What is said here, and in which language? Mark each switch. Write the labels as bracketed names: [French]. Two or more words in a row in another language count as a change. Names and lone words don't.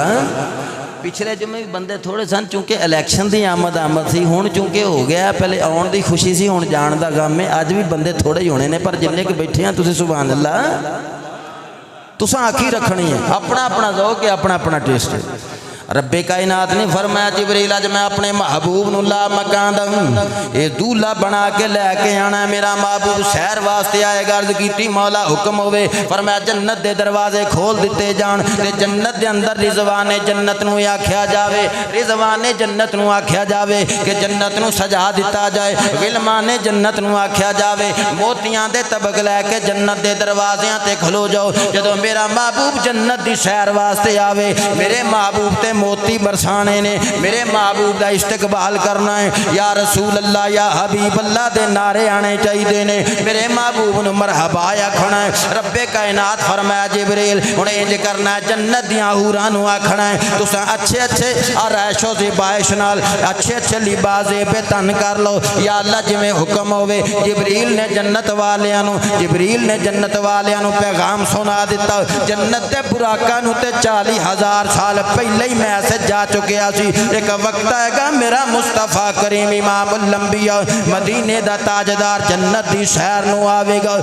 [Punjabi] پچھلے جمعے بھی بندے تھوڑے سن چونکہ الیکشن دی آمد سی، ہون چونکہ ہو گیا پہلے آن دی خوشی سی، ہون جان دا غم ہے، آج بھی بندے تھوڑے ہی ہونے نے، پر جننے کے بیٹھے ہیں تسی سبحان اللہ تساں آنکھی رکھنی ہے، اپنا اپنا ذوق ہے، اپنا اپنا ٹیسٹ ہے۔ رب کائنات نے فرمایا جبریل اج میں اپنے محبوب نو لا مکان دا اے دولہ بنا کے لے کے آنا ہے، میرا محبوب سیر واسطے آئے گا۔ عرض کیتی مولا حکم ہوئے، فرمایا جنت دے دروازے کھول دیتے جان تے جنت دے اندر رضوان جنت نو آکھیا جاوے، رضوان جنت نو آکھیا جاوے کہ جنت نو سجا دیتا جائے، غلمان جنت نو آکھیا جاوے موتیاں دے طبق لے کے جنت دے دروازیاں تے کھلو جاؤ۔ جدوں میرا محبوب جنت دی سیر واسطے آوے، میرے محبوب تے موتی برسانے نے، میرے محبوب دا استقبال کرنا ہے، یا رسول اللہ یا حبیب اللہ دے نعرے آنے چاہیے نے، میرے محبوب نو مرحبا آکھنا ہے۔ رب کائنات فرمایا جبریل ہن انج کرنا ہے، جنت دیاں حوراں نو آکھنا ہے تساں اچھے اچھے آرائش و زیبائش نال اچھے اچھے لباس پہ تن کر لو، یا اللہ جویں حکم ہوئے۔ جبریل نے جنت والیاں نو پیغام سنا دیتا، جنت دے براکاں نو تے 40,000 سال پہلے ہی میں سے جا چکیا سی، ایک وقت آئے گا میرا مصطفیٰ کریم امام الانبیاء مدینے دا تاجدار جنت دی سیر نو آوے گا۔